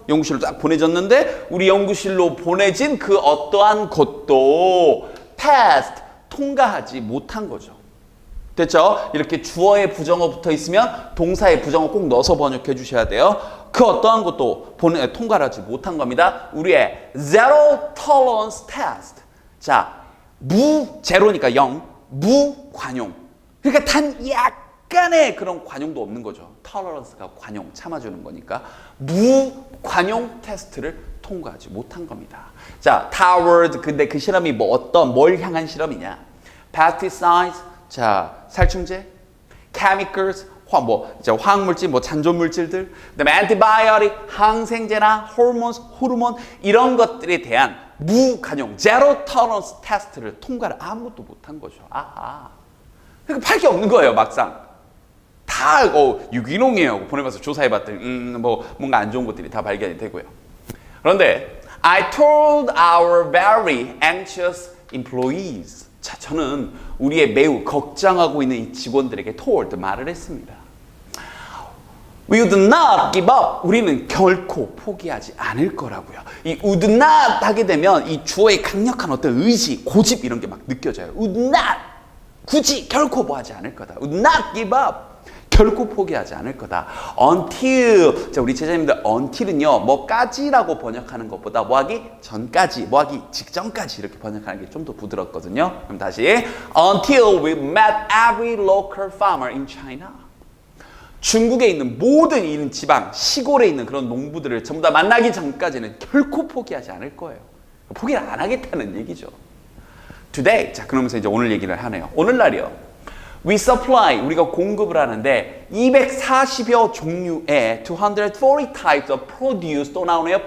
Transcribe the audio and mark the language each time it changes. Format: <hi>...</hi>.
<ko>연구실로 딱 보내졌는데 우리 연구실로 보내진 그 어떠한 것도 passed 통과하지 못한 거죠. 됐죠? 이렇게 주어에 부정어 붙어 있으면 동사에 부정어 꼭 넣어서 번역해 주셔야 돼요. 그 어떠한 것도 통과를 하지 못한 겁니다. 우리의</ko> <en>zero tolerance test.</en> <ko>자, 제로니까 0, 무관용. 그러니까 단 약간의 그런 관용도 없는 거죠. tolerance가 관용, 참아주는 거니까. 무관용 테스트를 통과하지 못한 겁니다. 자, toward, 근데 그 실험이 뭘 향한 실험이냐? pesticides, 자, 살충제, chemicals, 화학물질, 잔존물질들, 그다음에 antibiotic, 항생제나 호르몬 이런 것들에 대한 무관용, zero tolerance 테스트를 통과를 아무것도 못한 거죠. 아하. 그러니까 팔 게 없는 거예요, 막상. 다 유기농이에요. 보내봐서 조사해봤더니 뭐 뭔가 안 좋은 것들이 다 발견이 되고요. 그런데</ko> <en>I told our very anxious employees.</en> <ko>자, 저는 우리의 매우 걱정하고 있는 이 직원들에게 told 말을 했습니다.</ko> <en>We would not give up.</en> <ko>우리는 결코 포기하지 않을 거라고요. 이</ko> <en>would not</en> <ko>하게 되면 이 주어의 강력한 어떤 의지, 고집 이런 게 막 느껴져요.</ko> <en>would not.</en> <ko>굳이 결코 뭐 하지 않을 거다.</ko> <en>would not give up.</en> <ko>결코 포기하지 않을 거다.</ko> <en>until.</en> <ko>자, 우리 제자님들 until은요. 뭐까지라고 번역하는 것보다 뭐하기 전까지, 뭐하기 직전까지 이렇게 번역하는 게 좀 더 부드럽거든요. 그럼 다시</ko> <en>until we met every local farmer in China.</en> <ko>중국에 있는 모든 이런 지방, 시골에 있는 그런 농부들을 전부 다 만나기 전까지는 결코 포기하지 않을 거예요. 포기를 안 하겠다는 얘기죠.</ko> <en>Today.</en> <ko>자, 그러면서 이제 오늘 얘기를 하네요. 오늘날이요.</ko> <en>We supply,</en> <ko>우리가 공급을 하는데 240여 종류의</ko> <en>240 types of produce,</en> <ko>또 나오네요.</ko>